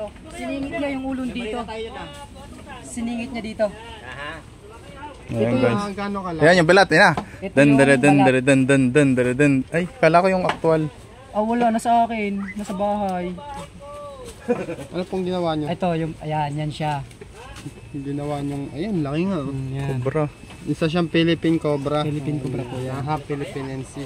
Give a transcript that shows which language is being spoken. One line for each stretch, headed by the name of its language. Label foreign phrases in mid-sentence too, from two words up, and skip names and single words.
Filipino: Siningit niya yung ulong dito. Siningit niya dito. Ayan guys. Gano'n ka lang? Ayan yung balat, ayan na. Ito Dan yung dan dan balat. dan dan dan. Ay, kala ko yung actual. Ah, wala. Nasa akin. Nasa bahay. Ano pong ginawa niyo? Ito, yung, ayan, yan siya. Ginawa niyang, ayun, laki nga. Yan. Cobra. Isa siyang Philippine Cobra. Philippine Cobra po yan. Half Philippinensis.